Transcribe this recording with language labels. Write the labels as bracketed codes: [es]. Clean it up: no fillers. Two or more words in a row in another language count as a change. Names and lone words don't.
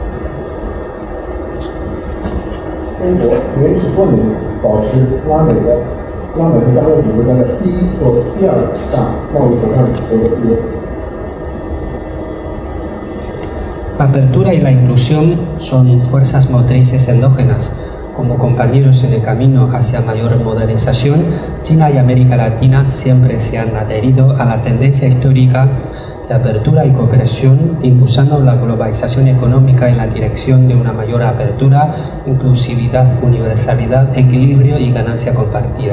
[zh] 中国连续多年保持拉美和加勒比国家的第1或第2大贸易伙伴国的地位。 [es] La apertura y la inclusión son fuerzas motrices endógenas. Como compañeros en el camino hacia mayor modernización, China y América Latina siempre se han adherido a la tendencia histórica de apertura y cooperación, impulsando la globalización económica en la dirección de una mayor apertura, inclusividad, universalidad, equilibrio y ganancia compartida.